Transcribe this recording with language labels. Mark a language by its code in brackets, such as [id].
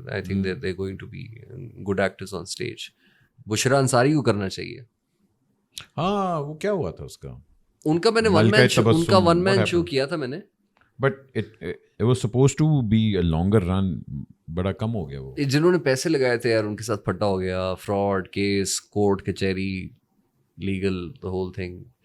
[en] I think they going to be good actors on stage. [ur] بشرا انصاری کو کرنا چاہیے. ہاں وہ کیا ہوا تھا اس کا, ان کا میں نے ون مین شو کیا تھا میں نے, but [en] it was supposed to be a longer run, [ur] بڑا کم ہو گیا وہ. جنہوں نے پیسے لگائے تھے یار ان کے ساتھ پھٹا ہو گیا. فراڈ کیس, کورٹ کچہری, لیگل, [en] the whole thing.